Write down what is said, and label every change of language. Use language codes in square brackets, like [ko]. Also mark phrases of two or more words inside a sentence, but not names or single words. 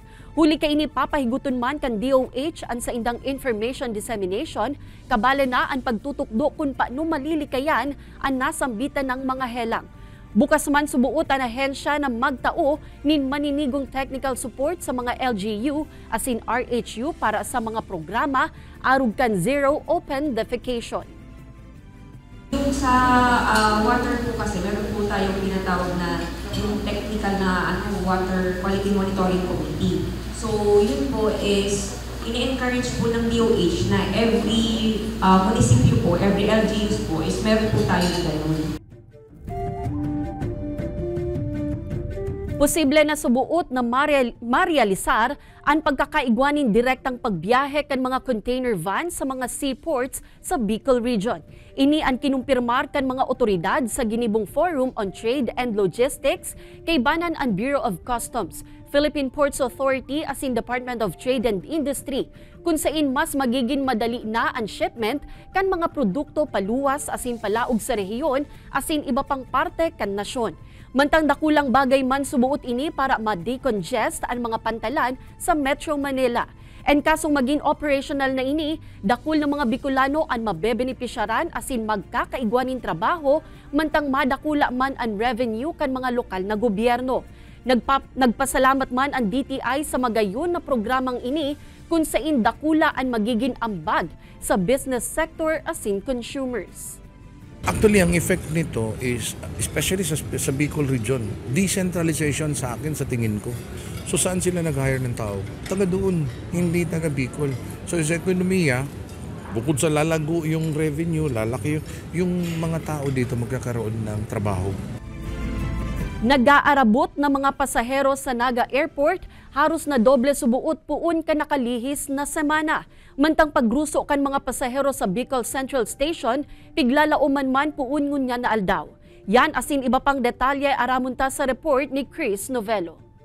[bik] Huli kay ini papahiguton man kan DOH ang sa indang information dissemination, kabala na ang pagtutukdo kung paano malilikayan ang nasambitan ng mga helang. Bukas man subuot ang ahensya na magtao nin maninigong [en] technical support [bik] sa mga LGU as in RHU para sa mga programa arug kan [en] zero open defecation. [tl] Yung sa water po kasi meron po tayong tinatawag na yung technical na [en] water quality monitoring committee. [tl] So yun po is ini-encourage po ng DOH na every munisipyo po, every LGUs po is meron po tayo na ganun. [bik] Posible na subuot na marealisar ang pagkakaigwanin direktang pagbiyahe kan mga container van sa mga seaports sa Bicol Region. Ini ang kinumpirmar kan mga otoridad sa Ginibong Forum on Trade and Logistics kay banan ang Bureau of Customs, Philippine Ports Authority as in Department of Trade and Industry, kung saan mas magiging madali na ang shipment kan mga produkto paluwas as in palaog sa rehiyon as in iba pang parte kan nasyon. Mantang dakulang bagay man subuot ini para ma-decongest ang mga pantalan sa Metro Manila. And kasong maging operational na ini, dakul ng mga Bicolano ang mabebenepisyaran as in magkakaigwanin trabaho, mantang madakula man ang revenue kan mga lokal na gobyerno. Nagpasalamat man ang DTI sa magayon na programang ini kung saan dakula ang magiging ambag sa [en] business sector [bik] as in consumers. [tl] Actually, ang effect nito is, especially sa Bicol region, decentralization sa akin sa tingin ko. So saan sila nag-hire ng tao? Taga doon, hindi taga Bicol. So sa ekonomiya, bukod sa lalago yung revenue, lalaki yung mga tao dito magkakaroon ng trabaho. [bik] Nag-aarabot na mga pasahero sa Naga Airport, haros na doble subuot puun ka nakalihis na semana. Mantang pagruso kan mga pasahero sa Bicol Central Station, piglalauman man puun ngunya na aldaw. Yan asin iba pang detalye aramunta sa report ni Chris Novelo.